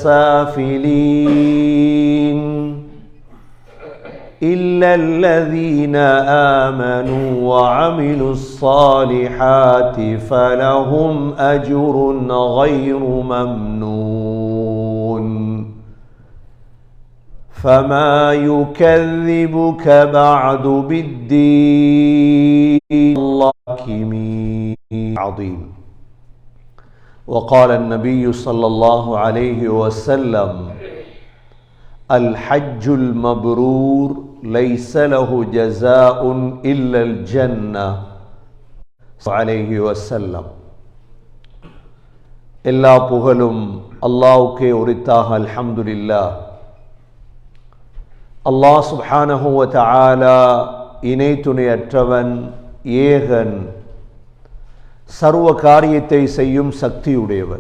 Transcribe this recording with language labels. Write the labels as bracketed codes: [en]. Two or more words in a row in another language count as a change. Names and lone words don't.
[ar] سافلين إلا الذين آمنوا وعملوا الصالحات فلهم أجر غير ممنون فما يكذبك بعد بالدين الله عظيم. وقال النبي صلى الله عليه وسلم الحج المبرور ليس له جزاء إلا الجنة عليه وسلم. [ta] எல்லா புகழும் அல்லாஹ்வுக்கே உரித்தாக. அல்ஹம்துலில்லாஹ். [ar] الله سبحانه وتعالى [ta] இணை துணையற்றவன், ஏகன், சர்வ காரியத்தை செய்யும் சக்தியுடையவன்.